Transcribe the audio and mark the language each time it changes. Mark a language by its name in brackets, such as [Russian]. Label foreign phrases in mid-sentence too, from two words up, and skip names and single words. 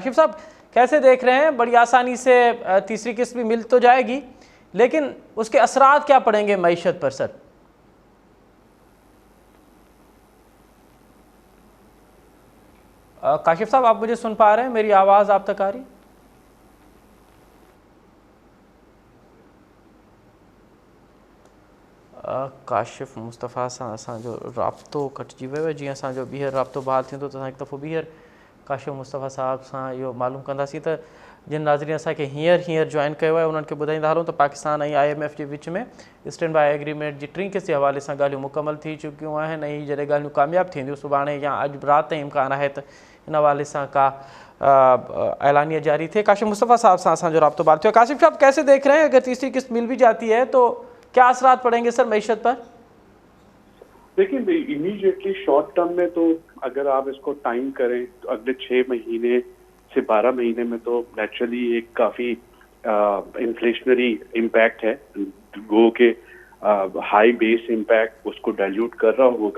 [Urdu] کاشف صاحب کیسے دیکھ رہے ہیں؟ بڑی آسانی سے تیسری قسط بھی مل تو جائے گی لیکن اس کے اثرات کیا پڑیں گے معیشت پر سر? کاشف صاحب آپ مجھے سن پا رہے ہیں? میری آواز آپ تک آ رہی? [Sindhi] काशिफ मुस्तफ़ा सां असां जो राब्तो कटिजी वियो आहे। जीअं असांजो ॿीहर राब्तो बहाल थींदो त असां हिकु दफ़ो ॿीहर काशिफ मुस्तफ़ा साहब सां इहो मालूम कंदासीं त जिन नाज़रीन असांखे हींअर ज्वाइन कयो आहे उन्हनि खे ॿुधाईंदा हलूं त पाकिस्तान ऐं IMF जे विच में [English] stand by agreement [Sindhi] जी टीं किस्त जे हवाले सां ॻाल्हियूं मुकमल थी चुकियूं आहिनि ऐं जॾहिं ॻाल्हियूं कामयाबु थींदियूं सुभाणे या अॼु राति ताईं इम्कान आहे त इन हवाले सां का ऐलानिया जारी थे। काशिफ मुस्तफ़ा साहब से असांजो राब्तो बात थियो। [Urdu] کاشف صاحب کیسے دیکھ رہے ہیں، اگر تیسری قسط مل بھی جاتی ہے تو کیا اثرات پڑیں گے سر معیشت پر? دیکھیے, [English] immediately short term [Urdu] میں تو اگر آپ اس کو ٹائم کریں تو اگلے 6 مہینے سے 12 مہینے میں تو نیچرلی ایک کافی [English] inflationary impact [Urdu] ہے، گو کہ [English] high base impact [Urdu] اس کو ڈائلیوٹ کر رہا ہوگا.